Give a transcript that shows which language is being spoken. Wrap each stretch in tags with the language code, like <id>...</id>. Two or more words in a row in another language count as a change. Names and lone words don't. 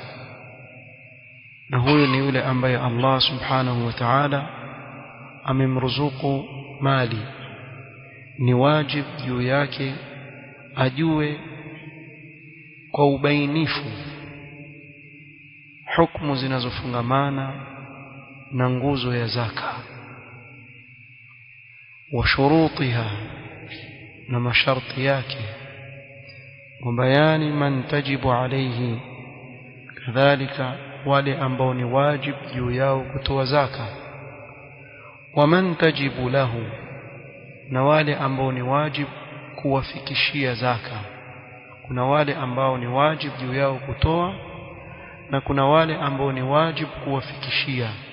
<sw>na huyo ni yule ambaye Allah</sw> <ar>سبحانه وتعالى</ar> <sw>amemruzuku mali, ni wajibu juu yake ajue kwa ubainifu hukumu zinazofungamana na nguzo ya zaka,</sw> <ar>وشروطها,</ar> <sw>na masharti yake,</sw> <ar>وبيان من تجب عليه،</ar> <sw>كذلك wale ambao ni wajib juu yao kutoa zaka,</sw> <ar>ومن تجب له,</ar> <sw>na wale ambao ni wajib kuwafikishia zaka. Kuna wale ambao ni wajib juu yao kutoa na kuna wale ambao ni wajib kuwafikishia.</sw>